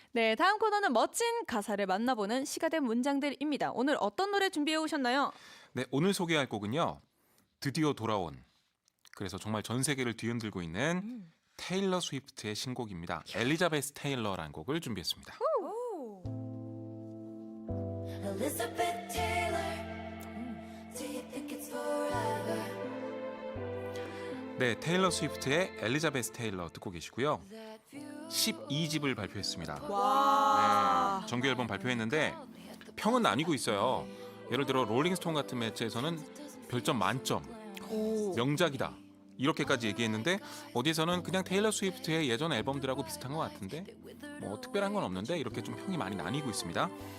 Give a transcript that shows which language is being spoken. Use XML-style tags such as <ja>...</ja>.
<ko>네, 다음 코너는 멋진 가사를 만나보는 시가 된 문장들입니다. 오늘 어떤 노래 준비해 오셨나요? 네, 오늘 소개할 곡은요. 드디어 돌아온, 그래서 정말 전 세계를 뒤흔들고 있는 테일러 스위프트의 신곡입니다. 엘리자베스 테일러라는 곡을 준비했습니다.</ko> <en>Elizabeth Taylor, do you think it's forever?</en> <ko>네, 테일러 스위프트의 엘리자베스 테일러 듣고 계시고요. 12집을 발표했습니다. 와. 네, 정규 앨범 발표했는데 평은 나뉘고 있어요. 예를 들어 롤링스톤 같은 매체에서는 별점 만점, 명작이다 이렇게까지 얘기했는데 어디에서는 그냥 테일러 스위프트의 예전 앨범들하고 비슷한 것 같은데 뭐 특별한 건 없는데 이렇게 좀 평이 많이 나뉘고 있습니다.</ko>